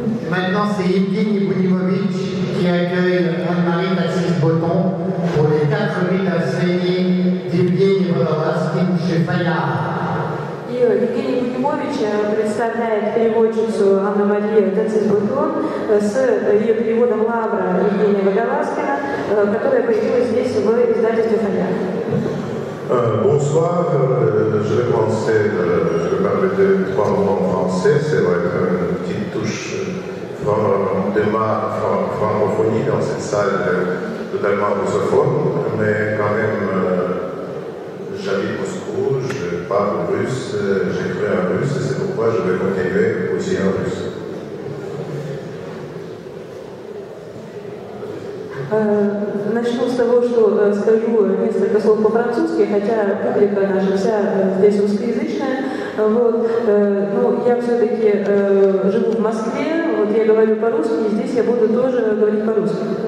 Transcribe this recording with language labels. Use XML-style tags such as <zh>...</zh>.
<fr>Maintenant, c'est Evgeny Bounimovitch qui accueille Anne-Marie Taxis-Botton pour les 4000 assénés d'Evgeny Водолазкин chez Fayard.</fr> <ru>И Евгений Бунимович представляет переводчицу Анна-Мария Тацис-Бутон с ее переводом Лавра Евгения Водолазкина, которая появилась здесь в издательстве «Фаяр».</ru> <fr>Bonsoir, je vais commencer, je vais parler de 3 mots en français, c'est vrai une petite touche de ma francophonie dans cette salle totalement russophone, mais quand même j'habite Moscou, je parle russe, j'écris en russe, et c'est pourquoi je vais continuer aussi en russe.</fr> <ru>Начну с того, что скажу несколько слов по-французски, хотя публика наша вся здесь русскоязычная. Вот. Но я все-таки живу в Москве, вот я говорю по-русски, и здесь я буду тоже говорить по-русски.</ru>